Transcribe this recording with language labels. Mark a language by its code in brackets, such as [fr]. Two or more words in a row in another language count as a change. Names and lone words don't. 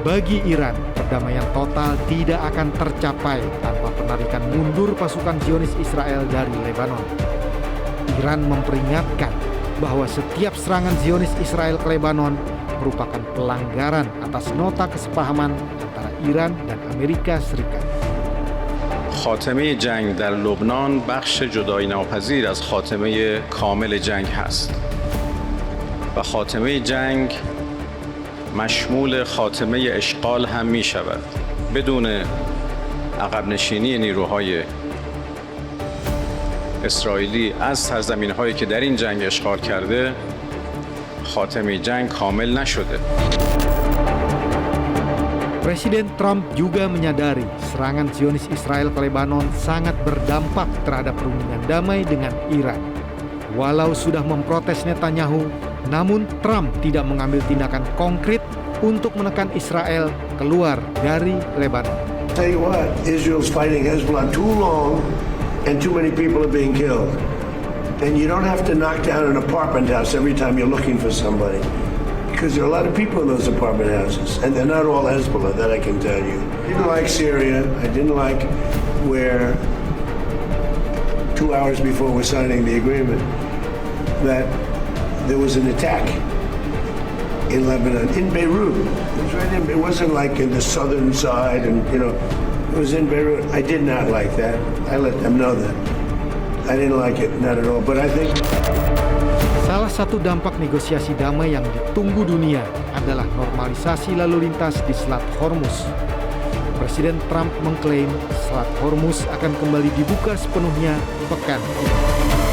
[id] Bagi Iran, perdamaian total tidak akan tercapai tanpa penarikan mundur pasukan Zionis Israel dari Lebanon. Iran memperingatkan bahwa setiap serangan Zionis Israel ke Lebanon merupakan pelanggaran atas nota kesepahaman antara Iran dan Amerika Serikat. [fa] خاتمه جنگ در لبنان بخش جدایی ناپذیر از خاتمه کامل جنگ هست و خاتمه جنگ مشمول خاتمه اشغال هم می شود. بدون عقب نشینی نیروهای اسرائیلی از سرزمین‌هایی که در این جنگ اشغال کرده خاتمه جنگ کامل نشده. [id] Presiden Trump juga menyadari serangan Zionis Israel ke Lebanon sangat berdampak terhadap perundingan damai dengan Iran. Walau sudah memprotes Netanyahu, namun Trump tidak mengambil tindakan konkret untuk menekan Israel keluar dari Lebanon. [en] Tell you what, Israel's fighting Hezbollah too long and too many people are being killed. And you don't have to knock down an apartment house every time you're looking for somebody. Because there are a lot of people in those apartment houses, and they're not all Hezbollah, that I can tell you. I didn't like Syria. I didn't like where 2 hours before we're signing the agreement that there was an attack in Lebanon, in Beirut. It was right in, it wasn't like in the southern side, and it was in Beirut. I did not like that. I let them know that. I didn't like it, not at all. But I think [id] Salah satu dampak negosiasi damai yang ditunggu dunia adalah normalisasi lalu lintas di Selat Hormuz. Presiden Trump mengklaim Selat Hormuz akan kembali dibuka sepenuhnya pekan ini.